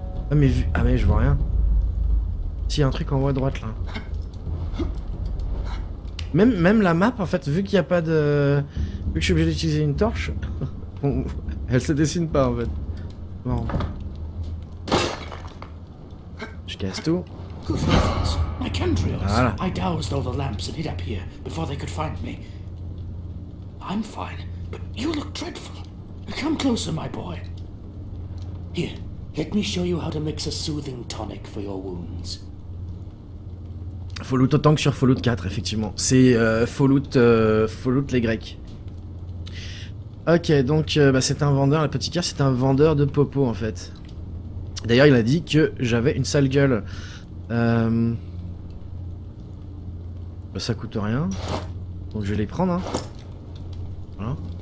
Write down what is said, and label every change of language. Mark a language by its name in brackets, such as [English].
[French] Ah mais je vois rien. Si, il y a un truc en haut à droite là. Même la map, en fait, vu qu'il n'y a pas de... Vu que je suis obligé d'utiliser une torche, elle se dessine pas, en fait. Marrant. Je casse tout. [English] Good heavens, my chemtrails. [French] Voilà. [English] I doused all the lamps and hid up here before they could find me. I'm fine, but you look dreadful. Come closer, my boy. Here, Let me show you how to mix a soothing tonic for your wounds. [French] Fallout autant que sur Fallout 4, effectivement. C'est Fallout les Grecs. Ok, donc bah, c'est un vendeur, l'apothicaire, c'est un vendeur de popo en fait. D'ailleurs, il a dit que j'avais une sale gueule. Bah, ça coûte rien. Donc je vais les prendre. Hein. Voilà.